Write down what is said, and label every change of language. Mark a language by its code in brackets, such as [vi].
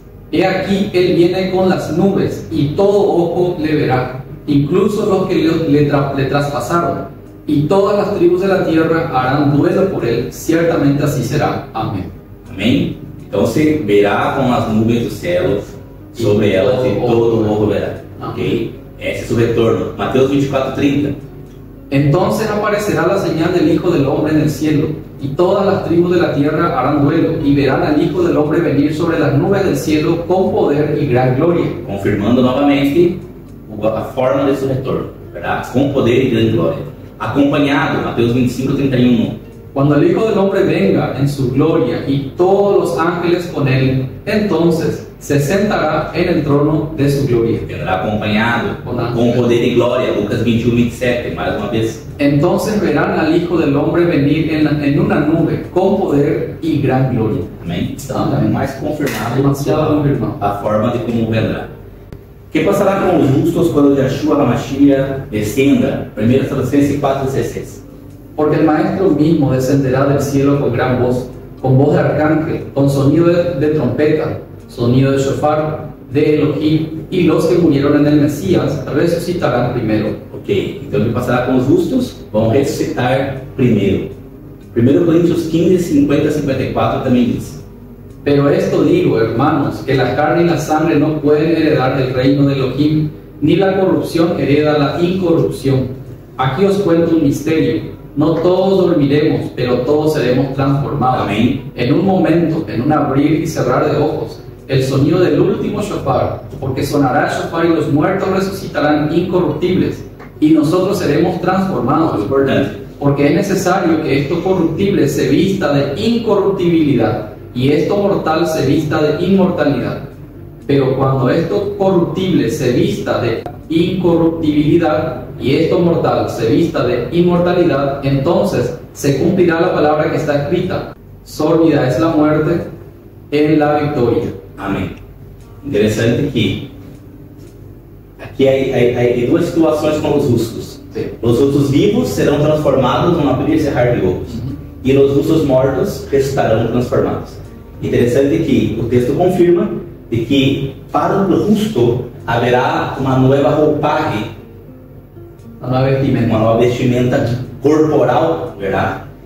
[es] He aquí, él viene con las nubes, y todo ojo le verá, incluso los que le traspasaron, y todas las tribus de la tierra harán duelo por él, ciertamente así será. Amén. [pt] Amém? Então se verá com as nuvens do céu sobre elas, e [es] todo ojo [pt] verá. Ok? Esse é o seu retorno. Mateus 24:30. [es] Entonces aparecerá la señal del Hijo del Hombre en el cielo, y todas las tribus de la tierra harán duelo, y verán al Hijo del Hombre venir sobre las nubes del cielo con poder y gran gloria. [pt] Confirmando novamente a forma de seu retorno, [es] ¿verdad? [pt] Com poder e grande glória. Acompanhado, Mateus 25:31. [es] Cuando el Hijo del Hombre venga en su gloria y todos los ángeles con él, entonces se sentará en el trono de su gloria. Vendrá [pt] acompanhado com poder e glória, Lucas 21:27, mais uma vez. [es] Entonces verán al Hijo del Hombre venir en una nube con poder y gran gloria. [pt] Amém? Então, é mais confirmado, demasiado confirmado a forma de como [es] vendrá. [pt] Que passará com os justos quando Yeshua HaMashiach descenda? 1 Tessalonicenses 4:16. [es] Porque el Maestro mismo descenderá del cielo con gran voz, con voz de arcángel, con sonido de trompeta, sonido de shofar, de Elohim, y los que murieron en el Mesías resucitarán primero. [pt] Ok, então o que passará com os justos? Vão ressuscitar primeiro. 1 Coríntios 15:50-54 também diz. [es] Pero esto digo, hermanos, que la carne y la sangre no pueden heredar el reino de Elohim, ni la corrupción hereda la incorrupción. Aquí os cuento un misterio. No todos dormiremos, pero todos seremos transformados. Amén. En un momento, en un abrir y cerrar de ojos, el sonido del último shofar, porque sonará el shofar y los muertos resucitarán incorruptibles, y nosotros seremos transformados. Porque es necesario que esto corruptible se vista de incorruptibilidad, y esto mortal se vista de inmortalidad. Pero cuando esto corruptible se vista de incorruptibilidad y esto mortal se vista de inmortalidad, entonces se cumplirá la palabra que está escrita: sórdida es la muerte en la victoria. [pt] Amém. Interessante que aqui há duas situações com os justos. Sim. Os justos vivos serão transformados num abrir e cerrar de olhos, e os justos mortos ressuscitarão transformados. Interessante que o texto confirma de que para o justo haverá uma nova roupagem, uma nova vestimenta corporal, verdade?